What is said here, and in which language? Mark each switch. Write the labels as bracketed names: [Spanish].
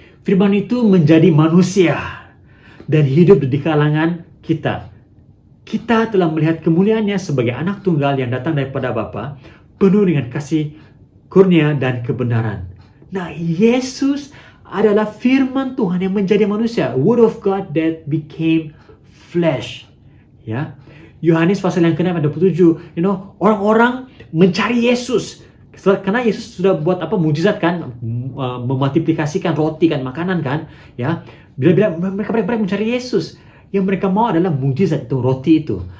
[Malay] Firman itu menjadi manusia dan hidup di kalangan kita. Kita telah melihat kemuliaannya sebagai anak tunggal yang datang daripada Bapa, penuh dengan kasih, kurnia, dan kebenaran. Nah, Yesus adalah firman Tuhan yang menjadi manusia. [English] Word of God that became flesh. [Malay] Ya, Yohanes pasal yang ke-6 ayat 27, orang-orang mencari Yesus. Karena Yesus sudah buat mujizat kan, memultiplikasikan roti kan, makanan kan, ya. Bila mereka mencari Yesus, yang mereka mau adalah mujizat itu, roti itu.